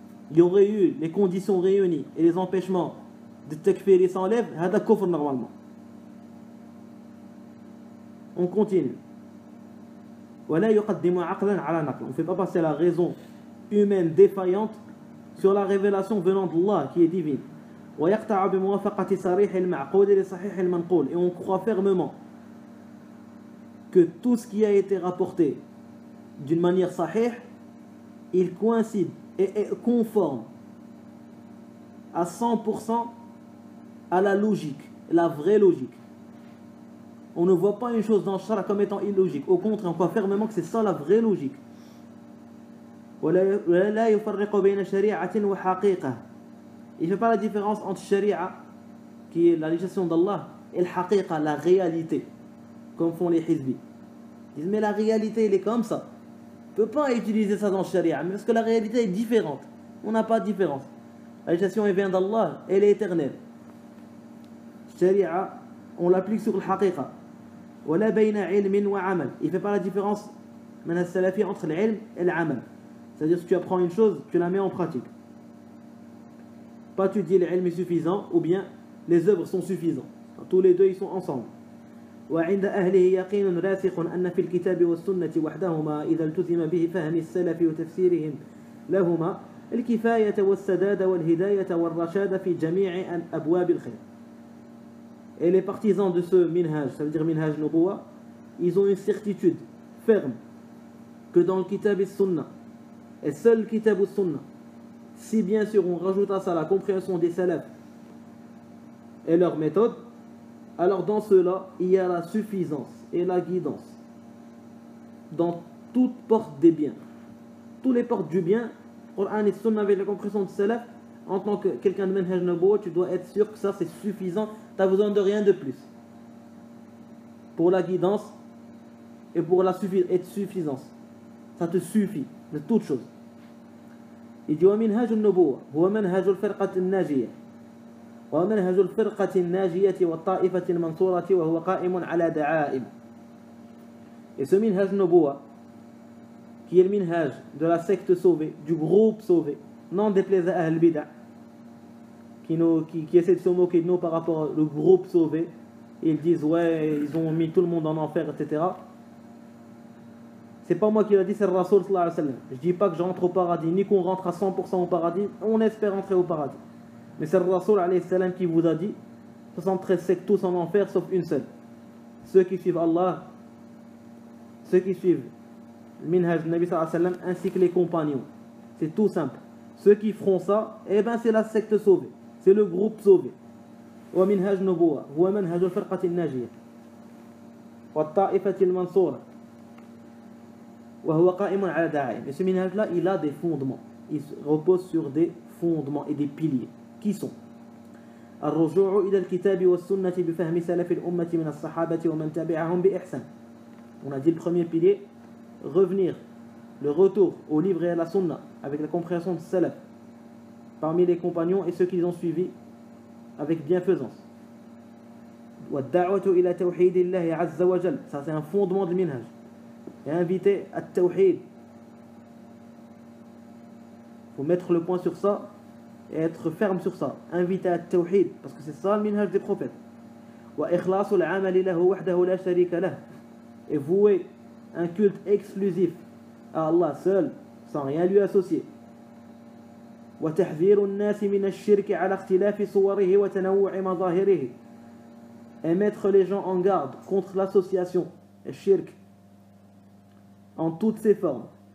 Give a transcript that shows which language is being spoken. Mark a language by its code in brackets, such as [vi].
[fr] Il y aurait eu les conditions réunies et les empêchements de takfir s'enlèvent. [ar] Hada kufr [fr] normalement. On continue. [ar] ولا يقدم عقلا على نقل. [fr] On ne fait pas passer la raison humaine défaillante sur la révélation venant d'Allah qui est divine. [ar] ويقطع بموافقة صريح المعقول لصحيح المنقول. [fr] Et on croit fermement que tout ce qui a été rapporté d'une manière sahih, il coïncide et est conforme à 100% à la logique, la vraie logique. On ne voit pas une chose dans le shara comme étant illogique. Au contraire, on croit fermement que c'est ça la vraie logique. [ar] ولا يفرق بين شريعة وحقيقة. [fr] Il ne fait pas la différence entre sharia, qui est la législation d'Allah, et le haqiqa, la réalité, comme font les hizbis. Ils disent mais la réalité elle est comme ça. On ne peut pas utiliser ça dans le sharia, parce que la réalité est différente. On n'a pas de différence. La législation elle vient d'Allah, elle est éternelle. Sharia, on l'applique sur le haqiqa. [ar] ولا بين علم وعمل. [fr] Il ne fait pas la différence entre l'ilm et l'amal. C'est-à-dire si tu apprends une chose, tu la mets en pratique. Pas tu dis l'ilm est suffisant ou bien les œuvres sont suffisantes. Tous les deux ils sont ensemble. [ar] وعند أهله يقين راسخ أن في الكتاب والسنة وحدهما إذا التزم به فهم السلف وتفسيرهم لهما الكفاية والسداد والهداية والرشاد في جميع أبواب الخير. [fr] Et les partisans de ce minhaj, ça veut dire minhaj nubuwa, ils ont une certitude ferme que dans le kitab et sunna, et seul le kitab et sunna, si bien sûr on rajoute à ça la compréhension des salafs et leur méthode, alors dans cela il y a la suffisance et la guidance dans toutes portes des biens, toutes les portes du bien. Coran et sunna avec la compréhension des salafs, en tant que quelqu'un de minhaj nubuwa, tu dois être sûr que ça c'est suffisant. Tu n'as besoin de rien de plus pour la guidance et pour la suffisance. Ça te suffit de toutes choses. Il dit [ar] ومنهاج النبوة هو منهج الفرقة الناجية ومنهج الفرقة الناجية والطائفة المنصورة وهو قائم على دعائم. [fr] Et ce minhaj nubuwa qui est le minhaj de la secte sauvée, du groupe sauvé, non déplaise à Ahl Bid'ah, qui essaient de se moquer de nous par rapport au groupe sauvé. Ils disent ouais ils ont mis tout le monde en enfer, etc. C'est pas moi qui l'a dit, c'est le Rasoul sallallahu alayhi wa sallam. Je dis pas que j'entre au paradis ni qu'on rentre à 100% au paradis, on espère entrer au paradis, mais c'est le Rasoul alayhi salam qui vous a dit 73 sectes tous en enfer sauf une seule, ceux qui suivent Allah, ceux qui suivent le minhaj du Nabi sallallahu alayhi wa sallam ainsi que les compagnons. C'est tout simple. Ceux qui feront ça, eh ben c'est la secte sauvée, c'est le groupe sauvé. [ar] ومنهاج نبوة هو منهج الفرقة الناجية والطائفة المنصورة وهو قائم على دعائم. [fr] Et ce minhaj là, il a des fondements. Il repose sur des fondements et des piliers. Qui sont [ar] الرجوع إلى الكتاب والسنة بفهم سلف الأمة من الصحابة ومن تبعهم بإحسان. [fr] On a dit le premier pilier, revenir, le retour au livre et à la sunna avec la compréhension de salaf parmi les compagnons et ceux qui les ont suivis avec bienfaisance. [ar] والدعوة إلى توحيد الله عز وجل. [fr] Ça c'est un fondement du minhaj. Et inviter à tawhid. Il faut mettre le point sur ça et être ferme sur ça. Inviter à tawhid, parce que c'est ça le minhaj des prophètes. [ar] وإخلاص العمل له وحده لا شريك له. [fr] Et vouer un culte exclusif à Allah seul, sans rien lui associer. [ar] وتحذير الناس من الشرك على اختلاف صوره وتنوع مظاهره. [fr] Et mettre les gens en garde contre l'association, le shirk, en toutes ses formes.